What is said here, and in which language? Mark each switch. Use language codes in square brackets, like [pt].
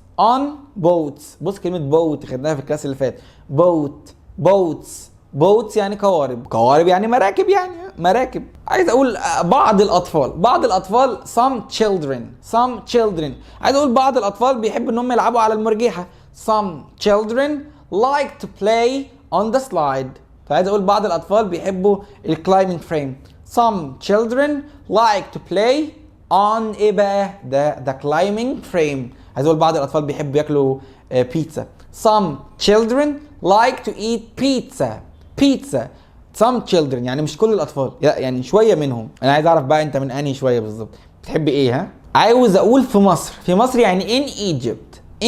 [en] on boats. [ar] بص كلمة boat خدناها في الكلاس اللي فات. [en] boats. [ar] boats يعني قوارب يعني مراكب يعني مراكب. عايز اقول بعض الاطفال [en] some children. [ar] عايز اقول بعض الاطفال بيحبوا ان هم يلعبوا على المرجيحة. [en] some children like to play on the slide. [ar] فعايز اقول بعض الاطفال بيحبوا الكلايمنج فريم. [en] some children like to play on [ar] ايه بقى ده [en] climbing frame. [ar] عايز اقول بعض الاطفال بيحبوا ياكلوا بيتزا. [en] some children like to eat pizza. some children [ar] يعني مش كل الاطفال، لا يعني شويه منهم. انا عايز اعرف بقى انت من انهي شويه بالظبط، بتحب ايه؟ ها عاوز اقول في مصر يعني [en] in Egypt.